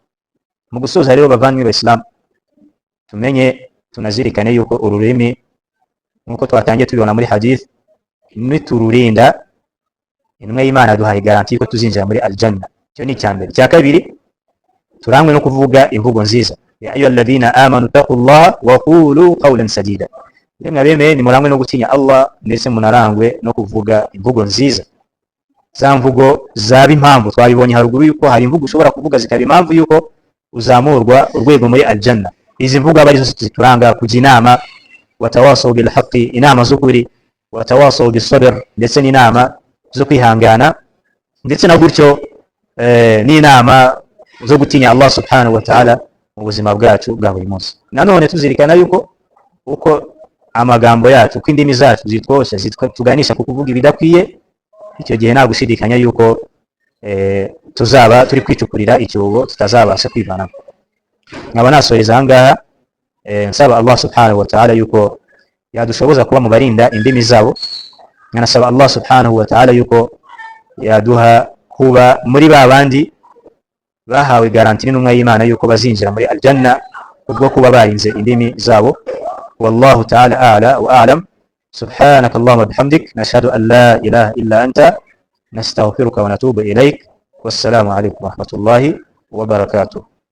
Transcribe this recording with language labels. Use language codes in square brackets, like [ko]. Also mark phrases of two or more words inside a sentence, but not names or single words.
[rw] Mu gusoza rero bavandimwe b'Abayisilamu, tumenye tunazirikane yuko ururimi nk'uko twatangiye tubibona muri hadith, nitururinda intumwa y'Imana duhaye garanti ko tuzinjira muri aljanna. Cyo ni cyambere. Cya kabiri, turangwe no kuvuga imvugo nziza, [ar] يا أيها الذين آمنوا اتقوا الله وقولوا قولا سديدا. [rw] Yemwe abemeye nimurangwe no gutinya Allah, ndetse munarangwe no kuvuga imvugo nziza, za mvugo zaba impamvu. Twabibonye haruguru yuko hari imvugo ushobora kuvuga zikaba impamvu yuko uzamurwa urwego muri aljanna. Izi mvugo aba arizo zituranga kujya inama, [ar] وتواصوا بالحق, [rw] inama z'ukuri, [ar] وتواصوا بالصبر, [rw] ndetse n'inama zo kwihangana, ndetse na gutyo n'inama zo gutinya [ar] الله سبحانه وتعالى [rw] mu buzima bwacu bwa buri munsi. Nanone tuzirikana yuko uko amagambo yacu, uko indimi zacu zitwosha zituganisha ku kuvuga ibidakwiye, icyo gihe nta gushidikanya yuko tuzaba turi kwicukurira icyobo tutazabasha kwivanamo. Nkaba nasoreza aha ngaha nsaba [ar] الله سبحانه وتعالى [rw] yuko yadushoboza kuba mu barinda indimi zabo, nkanasaba [ar] الله سبحانه وتعالى [rw] yuko yaduha kuba muri ba bandi bahawe garanti n'intumwa y'Imana yuko bazinjira muri aljanna ubwo kuba barinze indimi zabo. [ar] والله تعالى أعلى وأعلم. سبحانك اللهم وبحمدك نشهد أن لا إله إلا أنت نستغفرك ونتوب إليك. والسلام عليكم ورحمة الله وبركاته.